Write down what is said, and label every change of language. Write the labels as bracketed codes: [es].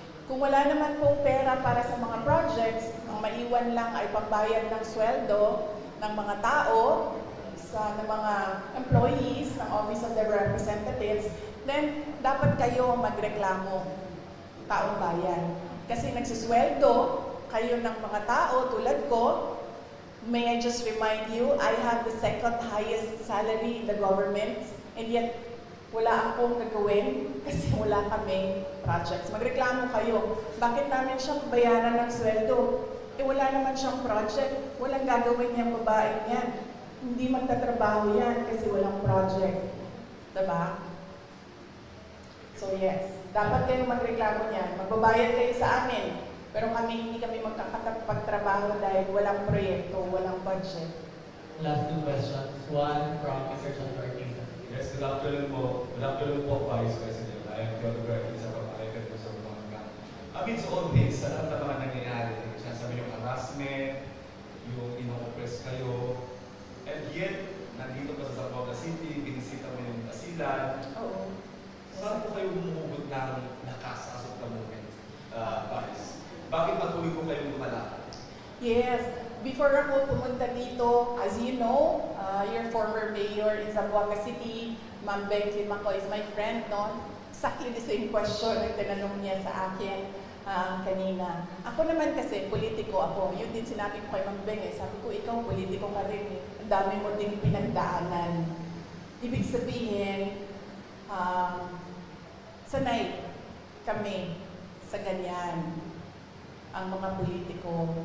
[tl] Kung wala naman pong pera para sa mga projects, ang maiwan lang ay pambayad ng sweldo ng mga tao, ng mga employees ng Office of the Representatives, then dapat kayo magreklamo, taong bayan. Kasi nagsusweldo kayo ng mga tao tulad ko. [en] May I just remind you, I have the second highest salary in the government, and yet [tl] wala akong gagawin kasi wala kaming projects. Magreklamo kayo. Bakit namin siyang bayaran ng sweldo? Wala naman siyang project. Walang gagawin niyang babaeng yan. Hindi magtatrabaho yan kasi walang project. Diba? So yes, dapat kayo magreklamo niyan. Magbabayad kayo sa amin. Pero hindi kami magkakapagtrabaho dahil walang proyekto, walang budget. [en] Last 2 questions. One from Mr. John Ortiz. Yes, good afternoon po. Good afternoon po, Vice President. I am Theodore Berkeley sa Pag-Alipin po sa Bumanga. Amidst all this, [tl] sa lahat ng mga nangyayari, sinasabi yung harassment, yung ino-oppress kayo, and yet, nandito pa sa Zamboanga City, binisita mo yung Basilan. Oo. Saan po kayo humuhugot ng lakas [en] as of the moment, [tl] Vice? Bakit patuloy po kayong lumalakad? Yes. [en] Before [tl] ako pumunta dito, [en] as you know, your former mayor in Zamboanga City, Ma'am Beng Climaco is my friend, no? Exactly the same question [tl] ang tinanong niya sa akin kanina. Ako naman kasi, politiko ako. Yun din sinabi ko kay Ma'am Beng, sabi ko, ikaw politiko ka rin. Ang dami mo ding pinagdaanan. Ibig sabihin, sanay kami sa ganyan ang mga politiko.